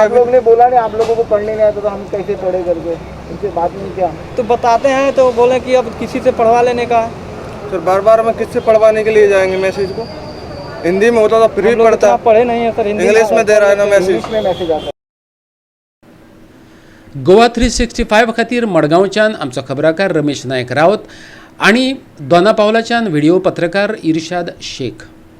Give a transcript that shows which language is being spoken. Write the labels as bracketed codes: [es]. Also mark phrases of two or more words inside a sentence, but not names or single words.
[hi] अभी। लोग ने बोला नहीं, आप लोगों को पढ़ने नहीं आता तो हम कैसे पढ़े करके, उनसे बात नहीं किया। तो बताते हैं तो बोले कि अब किसी से पढ़वा लेने का। सर बार बार में किससे पढ़वाने के लिए जाएंगे मैसेज को? हिंदी में होता तो फिर हम भी लोग पढ़ता, इतना पढ़े नहीं है सर, हिंदी इंग्लिश में दे रहा है ना मैसेज। इंग्लिश में मैसेज आता है। [kok] गोवा 365 खातीर मडगांवच्यान आमचो खबराकार रमेश नायक रावत आनी दोना पावलाच्यान व्हिडिओ पत्रकार इर्शाद शेख।